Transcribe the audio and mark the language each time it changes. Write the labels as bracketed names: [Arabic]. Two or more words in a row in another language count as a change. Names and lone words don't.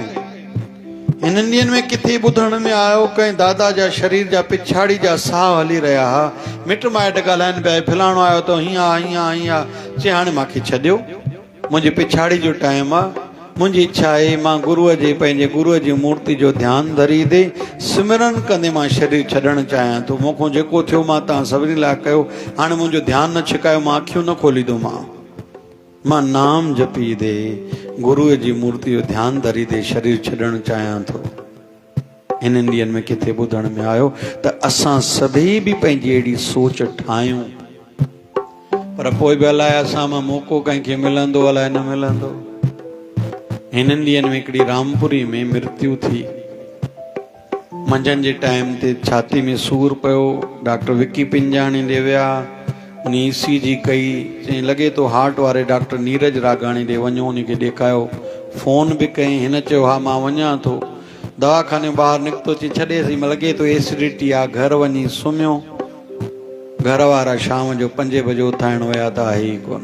[Sindhi] हिननि ॾींहंनि में किथे ॿुधण में आयो, कंहिं दादा जा शरीर जा पिछाड़ी जा साह हली रहिया हुआ, मिट माइट ॻाल्हाइनि पिया, फलाणो आयो त हीअं हीअं, चई हाणे मूंखे छॾियो, मुंहिंजी पिछाड़ी जो टाइम आहे, मुंहिंजी इच्छा आहे मां गुरूअ जे पंहिंजे गुरूअ जी मूर्ति जो ध्यानु धरी दे सिमरन कंदे मां शरीर छॾणु चाहियां थो। मूंखां जेको थियो मां तव्हां सभिनी लाइ कयो, हाणे मुंहिंजो ध्यानु न छिकायो, मां अखियूं न खोलींदोमांव, मां नाम जपी दे गुरूअ जी मूर्ति जो ध्यानु धरी दे शरीर छॾणु चाहियां थो। हिननि ॾींहंनि में किथे ॿुधण में आयो त असां सभई बि पंहिंजी अहिड़ी सोच ठाहियूं, पर पोइ बि अलाए असां मां मौक़ो कंहिंखे मिलंदो अलाए न मिलंदो। हिननि ॾींहंनि में हिकिड़ी रामपुरी में मृत्यु थी, मंझंदि जे टाइम ते छाती में सूरु पियो, डॉक्टर विकी पिंजाणी ॾे विया, उन ECG कई, चई लॻे थो हार्ट वारे डॉक्टर नीरज रागाणी ॾे वञो, उनखे ॾेखारियो, फ़ोन बि कई, हिन चयो हा मां वञा थो, दवाखाने ॿाहिरि निकितो, चई छॾेसि, लॻे थो एसिडिटी आहे, घर वञी सुम्हियो, घर वारा शाम जो 5 बजे उथाइण विया त आहे ई कोन।